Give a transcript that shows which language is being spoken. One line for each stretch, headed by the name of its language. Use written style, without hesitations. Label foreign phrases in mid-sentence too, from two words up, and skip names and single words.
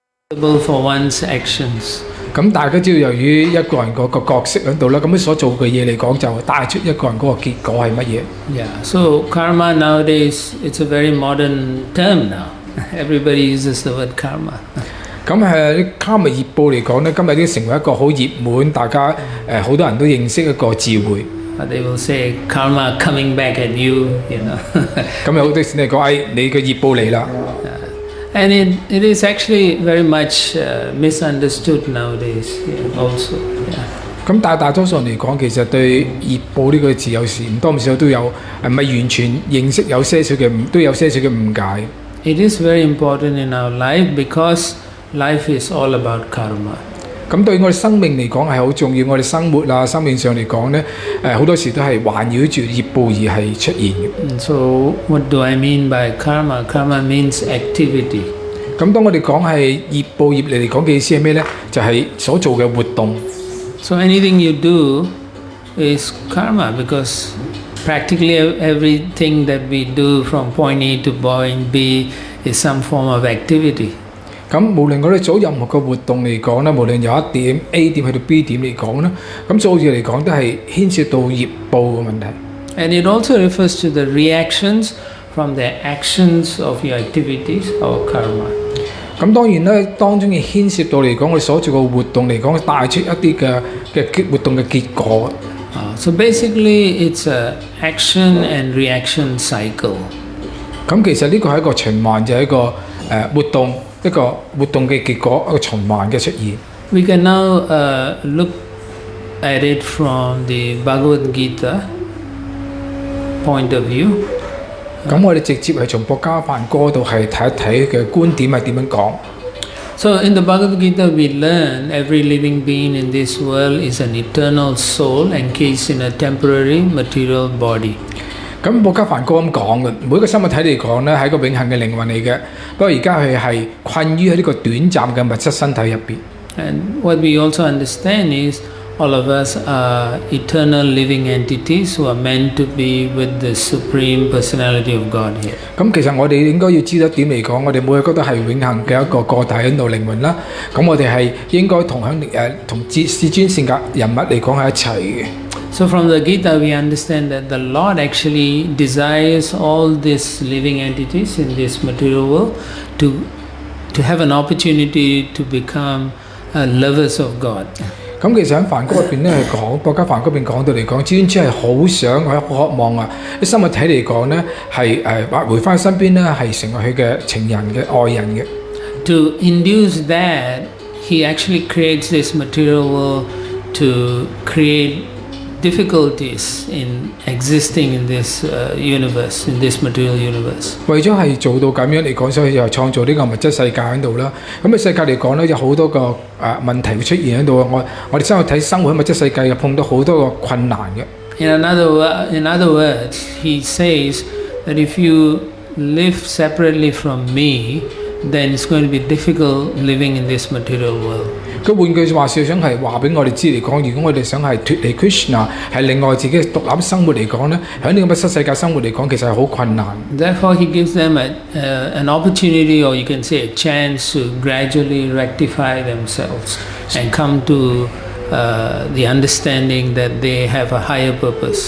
English: for one's actions.
Cantonese: 咁大家知道由於一個人個角色喺度啦，咁佢所做嘅嘢嚟講就帶出一個人嗰個結果係乜嘢？
English: Yeah. So karma nowadays, it's a very modern term now. Everybody uses the word karma.
Cantonese: 咁卡密業報嚟講咧，今日已經成為一個好熱門，大家好多人都認識一個字彙。
English: They will say karma coming back at you, you know.
Cantonese: 咁有好多時嚟講，你嘅業報嚟啦。
English: And it is actually very much misunderstood nowadays also. Yeah.
Cantonese: 咁大多數人嚟講，其實對業報呢個字有時唔多唔少都有唔係完全認識，有些少嘅都有些少嘅誤解。
English: It is very important in our life because life is all about karma.
Cantonese: 咁對我哋生命嚟講係好重要，我哋生活啊、生命上嚟講咧，好多時都係環繞住業報而係出現嘅。
English: So what do I mean by karma? Karma means activity.
Cantonese: 咁當我哋講係業報業嚟講嘅意思係咩咧？就係所做嘅活動。
English: So anything you do is karma because practically everything that we do from point A to point B is some form of activity.
Cantonese: 咁無論我哋做任何嘅活動嚟講咧，無論由一點 A 點去到 B 點嚟講咧，咁做嘢嚟講都係牽涉到業報嘅問題。
English: And it also refers to the reactions from the actions of your activities or karma.
Cantonese: 咁當然咧，當中嘅牽涉到嚟講，我哋所做嘅活動嚟講，帶出一啲嘅活動嘅結果。
English: So basically, it's a action and reaction cycle.
Cantonese: 咁其實呢個係一個循環，就係一個活動。一個活動嘅結果，一個循環嘅出現。
English: We can now look at it from the Bhagavad Gita point of view.
Cantonese: 咁我哋直接係從博家梵歌度係睇一睇嘅觀點係點樣講。
English: So in the Bhagavad Gita, we learn every living being in this world is an eternal soul encased in a temporary material body.
Cantonese: 咁博家梵歌咁講嘅，每一個生物體嚟講咧，係一個永恆嘅靈魂嚟嘅。不過而家佢係困於喺呢個短暫嘅物質身體入邊。
English: And what we also understand is all of us are eternal living entities who are meant to be with the Supreme Personality of God here.
Cantonese: 咁其實我哋應該要知道一點嚟講，我哋每一個都係永恆嘅一個個體喺度靈魂啦。咁我哋係應該同至尊聖格人物嚟講喺一齊嘅。
English: So from the Gita we understand that the Lord actually desires all these living entities in this material world to have an opportunity to become lovers of God.
Cantonese: 咁其實喺梵歌入邊咧係講，博家梵歌入邊講到嚟講，尊主係好想好渴望啊！啲生物體嚟講咧係回翻身邊咧係成為佢嘅情人嘅愛人嘅。
English: To induce that, he actually creates this material world to create difficulties in existing in this universe, in this material universe.
Cantonese: 為咗係做到咁樣嚟講，所以就創造呢個物質世界喺度啦。咁嘅世界嚟講咧，有好多個問題會出現喺度。我哋生活體生活喺物質世界又碰到好多個困難嘅。
English: In other words, he says that if you live separately from me, then it's going to be difficult living in this material world.
Cantonese: 佢換句話說，想係話俾我哋知嚟講，如果我哋想係脫離 Krishna， 係另外自己獨立生活嚟講咧，喺呢個物質世界生活嚟講，其實係好困難。
English: Therefore, he gives them an opportunity, or you can say a chance, to gradually rectify themselves and come to the understanding that they have a higher purpose.